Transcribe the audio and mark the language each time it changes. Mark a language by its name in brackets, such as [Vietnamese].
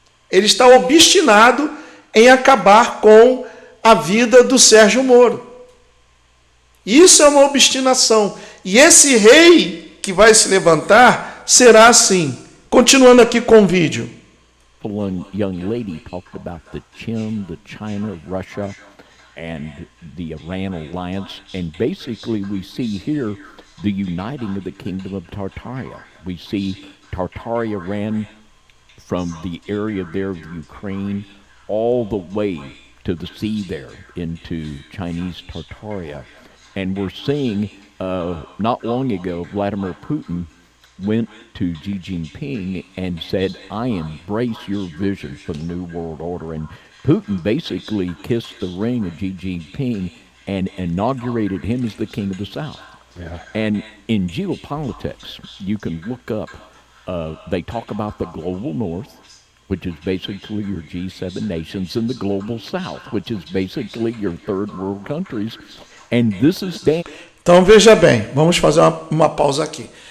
[Portuguese] Ele está obstinado em acabar com a vida do Sérgio Moro. Isso é uma obstinação. E esse rei que vai se levantar será assim. Continuando aqui com o vídeo. [English] Young lady talked about the Qin, the China, Russia, and the Iran alliance, and basically we see here the uniting of the kingdom of Tartaria. We see Tartaria ran from the area there of Ukraine all the way to the sea there into Chinese Tartaria. And we're seeing not long ago Vladimir Putin went to Xi Jinping and said, I embrace your vision for the New World Order. And Putin basically kissed the ring of Xi Jinping and inaugurated him as the king of the South. Yeah. And in geopolitics, you can look up, they talk about the global north, which is basically your G7 nations, and the global south, which is basically your third world countries. And this is... [Portuguese] Então veja bem, vamos fazer uma pausa aqui.